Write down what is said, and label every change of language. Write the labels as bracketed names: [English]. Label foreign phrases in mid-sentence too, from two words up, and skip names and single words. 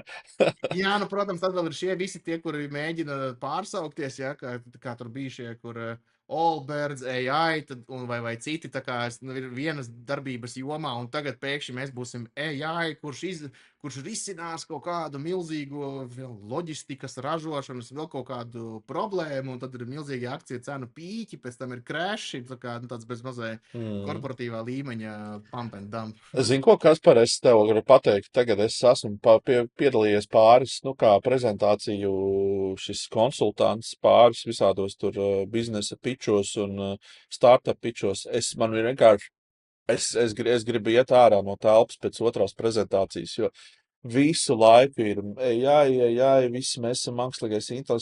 [Latvian] jā, nu, protams, tad vēl ir šie visi tie, kuri mēģina pārsaukties, ja, kā tur bija šie, kur Allbirds, AI vai citi, tā kā ir vienas darbības jomā, un tagad pēkšņi mēs būsim AI, kurš risinās kaut kādu milzīgu loģistikas ražošanas, vēl kaut kādu problēmu, un tad ir milzīgi akciju cenu pīķi, pēc tam ir crashing, tā kā tāds bez mazai Mm. korporatīvā līmeņa [English] pump and dump. [Latvian] Zini, ko, Kaspar, es tev varu pateikt, tagad es esmu piedalījies pāris, nu, kā prezentāciju šis konsultants pāris visādos tur biznesa pičos un startup pičos. Man ir vienkārši, es gribu iet ārā no telpas pēc otrās prezentācijas, jo visu laiku ir, jā, visi mēs esam mākslīgais intelekts.